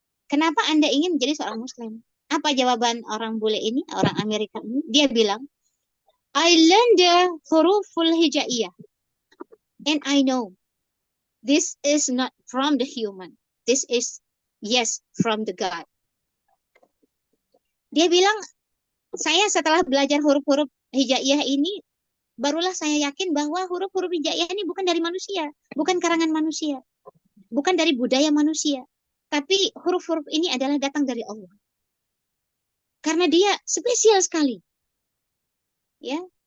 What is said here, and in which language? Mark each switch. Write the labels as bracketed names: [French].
[Indonesian] Kenapa Anda ingin menjadi seorang Muslim? Apa jawaban orang bule ini, orang Amerika ini? Dia bilang, [English] I learned the huruful hijaiyah. And I know this is not from the human. This is, yes, from the God. [Indonesian] Dia bilang, saya setelah belajar huruf-huruf hijaiyah ini, barulah saya yakin bahwa huruf-huruf hijaiyah ini bukan dari manusia, bukan karangan manusia, bukan dari budaya manusia. Tapi huruf-huruf ini adalah datang dari Allah. Karena dia spesial sekali. Ya.